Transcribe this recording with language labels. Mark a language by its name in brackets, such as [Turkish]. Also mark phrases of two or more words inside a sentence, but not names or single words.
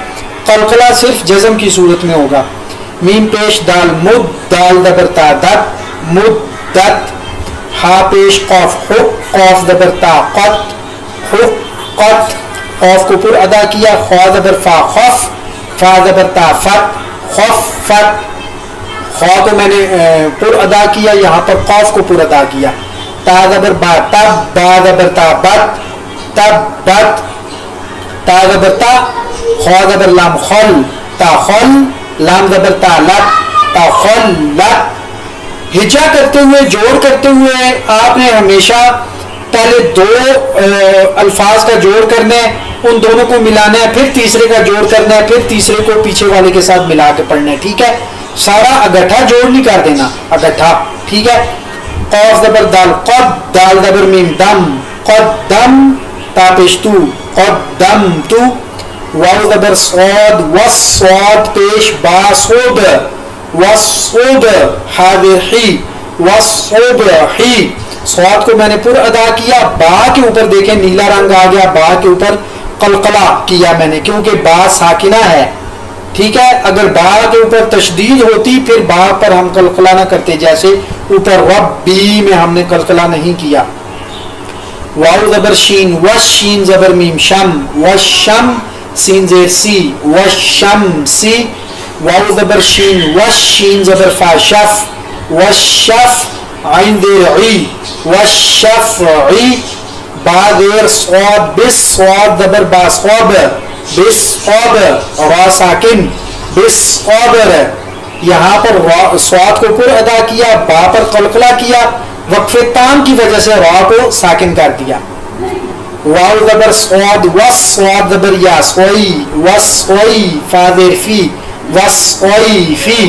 [Urdu] قلقلہ صرف جزم کی صورت میں ہوگا۔ میم پیش دال، مد دال زبر تا، دت مدت، ہا پیش قاف، حق قاف زبر تا، قط حق قط، قاف کو پر ادا کیا، خوا زبر فا، خف فا زبر تا، فت خف فت۔ خوا کو میں نے پر ادا کیا، یہاں پر قاف کو پر ادا کیا۔ تا زبر با، تب با زبر تا، بت تب بت، تا زبر تا، خوا زبر لام، خل تا خل، لام زبر تا، لت تا خل لت۔ ہجا کرتے ہوئے، جوڑ کرتے ہوئے آپ نے ہمیشہ پہلے دو الفاظ کا جوڑ کرنا ہے، ان دونوں کو ملانا ہے، پھر تیسرے کا جوڑ کرنا ہے، پھر تیسرے کو پیچھے والے کے ساتھ ملا کے پڑھنا ہے، ٹھیک ہے۔ سارا اگٹھا جوڑ نہیں کر دینا، اگٹھا، ٹھیک ہے۔ قاف زبر دال، قد دال زبر میم، دم قدم تا پیش تو، قدم تو۔ واو زبر صاد، وس صاد پیش با، صوب وصوب، حاضر حی، وصوب حی۔ صاد کو میں نے پر ادا کیا، با کے اوپر دیکھیں نیلا رنگ آ گیا، با کے اوپر قلقلہ کیا میں نے کیونکہ با ساکنہ ہے، ٹھیک ہے۔ اگر با کے اوپر تشدید ہوتی پھر با پر ہم قلقلہ نہ کرتے، جیسے اوپر رب بی میں ہم نے قلقلہ نہیں کیا۔ واو زبر شین، وش شین زبر میم، شم وشم، سین زیر سی، وشم سی۔ واو زبر شین، وش شین زبر فا، شف وشف، عین دیر عی، وشفعی۔ با دیر صاد، بس صاد زبر با، صاب بس صاب، را ساکن بس صابر۔ یہاں پر صاد کو پر ادا کیا، با پر قلقلہ کیا، وقف تام کی وجہ سے را کو ساکن کر دیا۔ واو زبر صاد، وس صاد زبر یا، سوئی وسوئی، فا دیر فی وسوئی فی۔